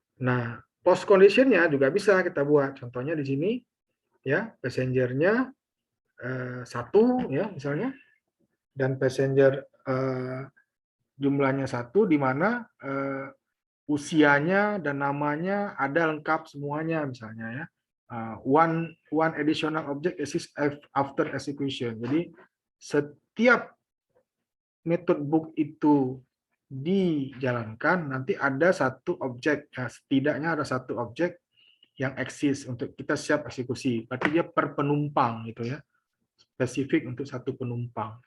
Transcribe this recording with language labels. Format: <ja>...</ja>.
<id>Nah, post conditionnya juga bisa kita buat. Contohnya di sini ya, passengernya 1 ya misalnya, dan passenger jumlahnya 1 di mana usianya dan namanya ada lengkap semuanya misalnya ya.</id> <en>One additional object exists after execution.</en> <id>Jadi setiap method book itu dijalankan, nanti ada satu objek, ya, setidaknya ada satu objek yang eksis untuk kita siap eksekusi. Berarti dia per penumpang gitu ya, spesifik untuk satu penumpang.</id>